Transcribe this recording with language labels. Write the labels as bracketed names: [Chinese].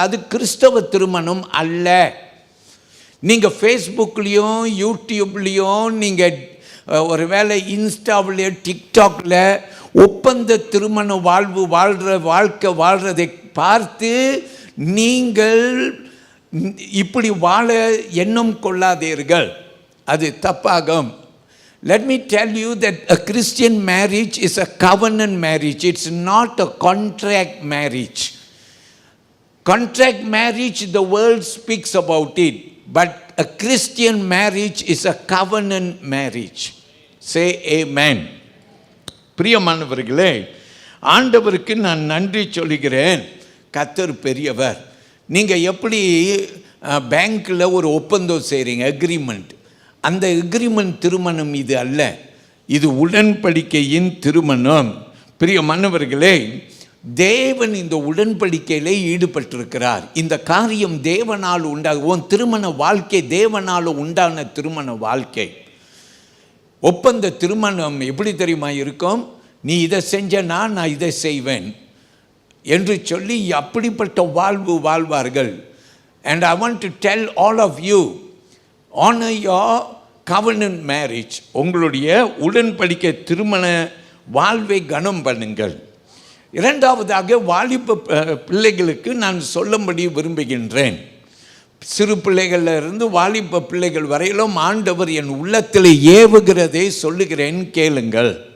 [Tamil] அது கிறிஸ்தவ திருமணம் அல்ல. நீங்கள் ஃபேஸ்புக்லேயும் யூடியூப்லேயும் நீங்கள் ஒரு வேளை இன்ஸ்டாவிலேயோ டிக்டாக்ல ஒப்பந்த திருமண வாழ்கிறதை பார்த்து நீங்கள் இப்படி வாழ எண்ணம் கொள்ளாதீர்கள், அது தப்பாகும். [English] Let me tell you that a Christian marriage is a covenant marriage. It's not a contract marriage. Contract marriage, the world speaks about it. But a Christian marriage is a covenant marriage. Say amen. [Tamil] பிரியமானவர்களே, ஆண்டவருக்கு நான் நன்றி சொல்லுகிறேன். கர்த்தர் பெரியவர். நீங்கள் எப்படி பேங்க்கில் ஒரு ஒப்பந்தம் செய்கிறீங்க, அக்ரிமெண்ட், அந்த அக்ரிமெண்ட் திருமணம் இது அல்ல. இது உடன்படிக்கையின் திருமணம். பிரியமானவர்களே, தேவன் இந்த உடன்படிக்கையிலே ஈடுபட்டிருக்கிறார். இந்த காரியம் தேவனால் உண்டாகும். திருமண வாழ்க்கை தேவனால் உண்டான திருமண வாழ்க்கை. ஒப்பந்த திருமணம் எப்படி தெரியுமா இருக்கும்? நீ இதை செஞ்சனா நான் இதை செய்வேன் என்று சொல்லி அப்படிப்பட்ட வாழ்வு வாழ்வார்கள். [English] And I want to tell all of you, honor your covenant marriage. [Tamil] உங்களுடைய உடன்படிக்கை திருமண வாழ்வை கனம் பண்ணுங்கள். இரண்டாவதாக, வாலிப பிள்ளைகளுக்கு நான் சொல்லும்படி விரும்புகின்றேன். சிறு பிள்ளைகளில் இருந்து வாலிப பிள்ளைகள் வரையிலும் ஆண்டவர் என் உள்ளத்தில் ஏவுகிறதை சொல்லுகிறேன், கேளுங்கள்.